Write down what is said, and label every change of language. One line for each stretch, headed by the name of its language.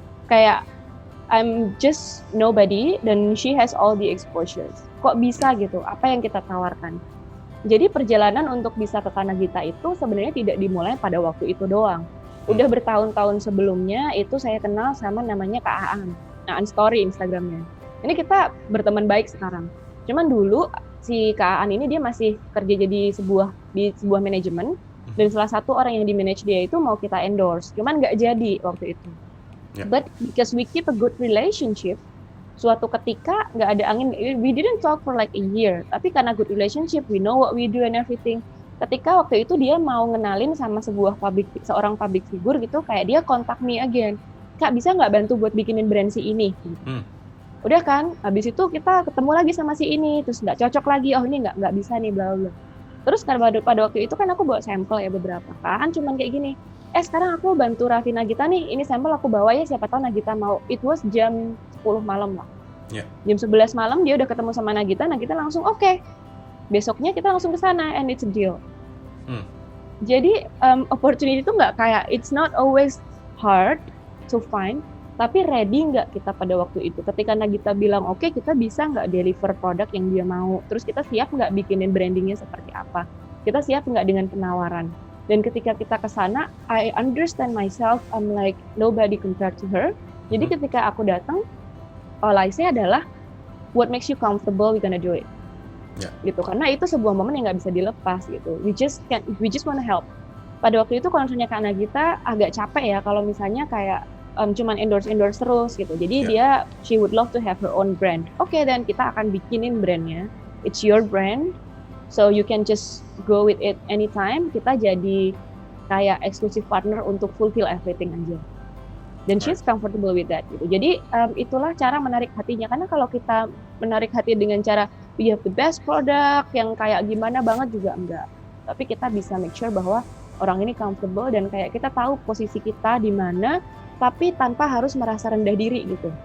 Indonesian: Kayak
English: I'm just nobody
Indonesian: dan
English: she has all the exposures.
Indonesian: Kok bisa gitu? Apa yang kita tawarkan? Jadi perjalanan untuk bisa ke Nagita itu sebenarnya tidak dimulai pada waktu itu doang. Udah bertahun-tahun sebelumnya itu saya kenal sama namanya Kak Aan. Aan Story Instagramnya. Ini kita berteman baik sekarang. Cuman dulu si Kak Aan ini dia masih kerja di sebuah manajemen, dan salah satu orang yang di manage dia itu mau kita endorse, cuman nggak jadi waktu itu.
English: Yeah. But because we keep a good relationship,
Indonesian: suatu ketika nggak ada angin,
English: we didn't talk for like a year,
Indonesian: tapi karena
English: good relationship, we know what we do and everything.
Indonesian: Ketika waktu itu dia mau ngenalin sama seorang public figure gitu, kayak dia contact me again, Kak bisa nggak bantu buat bikinin brand si ini? Udah kan, habis itu kita ketemu lagi sama si ini, terus nggak cocok lagi, oh ini nggak bisa nih, bla bla. Terus pada waktu itu kan aku bawa sampel ya beberapa kan, cuman kayak gini, sekarang aku bantu Raffi Nagita nih, ini sampel aku bawa ya, siapa tahu Nagita mau.
English: It was
Indonesian: jam 10 malam lah.
English: Yeah.
Indonesian: Jam 11 malam dia udah ketemu sama Nagita langsung oke. Besoknya kita langsung ke sana
English: and it's a deal.
Indonesian: Jadi opportunity itu nggak kayak,
English: it's not always hard to find,
Indonesian: tapi ready nggak kita pada waktu itu. Ketika Nagita bilang oke, kita bisa nggak deliver produk yang dia mau, terus kita siap nggak bikinin brandingnya seperti apa, kita siap nggak dengan penawaran. Dan ketika kita ke sana,
English: I understand myself, I'm like nobody compared to her.
Indonesian: Jadi ketika aku datang,
English: all I say
Indonesian: adalah
English: what makes you comfortable, we gonna do it. Yeah.
Indonesian: Gitu, karena itu sebuah momen yang nggak bisa dilepas gitu.
English: We just wanna help.
Indonesian: Pada waktu itu kalau misalnya Kak Nagita agak capek ya kalau misalnya kayak cuman endorse terus gitu. Jadi
English: she would love to have her own brand.
Indonesian: Oke, dan kita akan bikinin brandnya.
English: It's your brand. So you can just go with it anytime.
Indonesian: Kita jadi kayak
English: exclusive partner
Indonesian: untuk
English: fulfill everything aja.
Indonesian: Dan
English: she's comfortable with that
Indonesian: gitu. Jadi itulah cara menarik hatinya. Karena kalau kita menarik hati dengan cara
English: we have the best product
Indonesian: yang kayak gimana banget juga enggak. Tapi kita bisa
English: make sure
Indonesian: bahwa orang ini comfortable dan kayak kita tahu posisi kita di mana, tapi tanpa harus merasa rendah diri gitu.